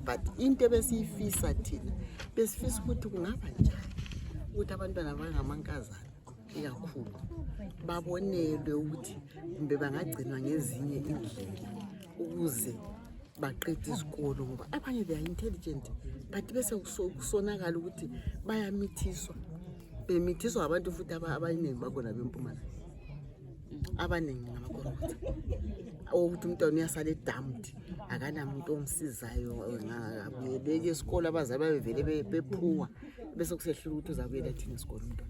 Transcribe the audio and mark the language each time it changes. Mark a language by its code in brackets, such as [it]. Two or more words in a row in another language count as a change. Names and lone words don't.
[zu] But into ebesiyifisa thina besifisa ukuthi kungaba njani ukuthi abantwana bangamankazana ikakhulu babonelwe ukuthi kumbe bangagcinwa ngezinye indlela ukuze baqede isikolo ngoba abanye [en] they are intelligent [zu] but bese kusonakala ukuthi bayamithiswa. Bemithiswa abantu futhi abaningi bakhona bempumalanga. Abaningi ngamakorokotha. Ukuthi umntwana uyasala edammed akanamuntu omsizayo ngabuyeleke esikolo abazali babevele bephuwa bese kusehlula ukuthi uzabuyela thina esikolo umntwana.